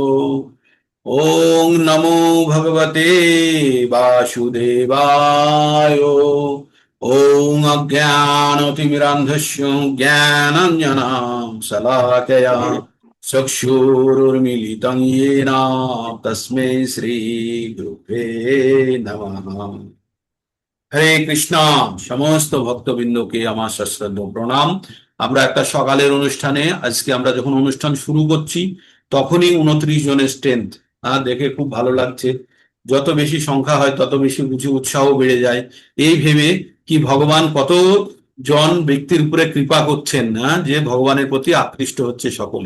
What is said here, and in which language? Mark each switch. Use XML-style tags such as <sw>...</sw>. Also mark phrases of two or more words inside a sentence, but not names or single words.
<sa>ओम नमो भगवते वासुदेवाय। ओम अज्ञानतिमिरान्धस्य ज्ञानाञ्जनं शलाकया चक्षुरुर्मिलितं येन तस्मै श्री गुरुवे नमः। হরে কৃষ্ণ।</sa> <bn>সমস্ত ভক্তবৃন্দকে আমার সশ্রদ্ধ প্রণাম। আমরা একটা সকালের অনুষ্ঠানে আজকে আমরা যখন অনুষ্ঠান শুরু করছি তখনই 29 জনের স্ট্রেংথ দেখে খুব ভালো লাগছে। যত বেশি সংখ্যা হয় তত বেশি বুঝি উৎসাহ বেড়ে যায়। এই ভেবে কি ভগবান কত জন ব্যক্তির উপরে কৃপা করছেন না, যে ভগবানের প্রতি আকৃষ্ট হচ্ছে সকলে।</bn>